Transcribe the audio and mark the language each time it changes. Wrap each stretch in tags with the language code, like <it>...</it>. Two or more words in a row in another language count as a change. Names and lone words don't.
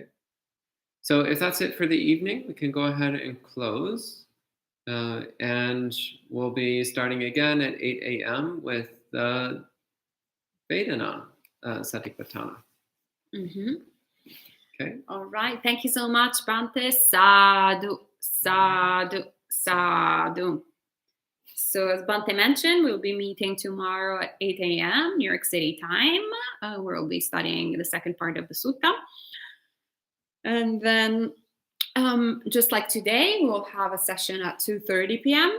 <en>So if that's it for the evening, we can go ahead and close. And we'll be starting again at 8 a.m. with the Vedana Satipatthāna. Mm-hmm. Okay. All right. Thank you so much, Bhante.</en> <pi>Sadhu, sadhu, sadhu.</pi> <en>So as Bhante mentioned, we'll be meeting tomorrow at 8 a.m. New York City time. We'll be studying the second part of the sutta. And then just like today, we'll have a session at 2:30 p.m.</en>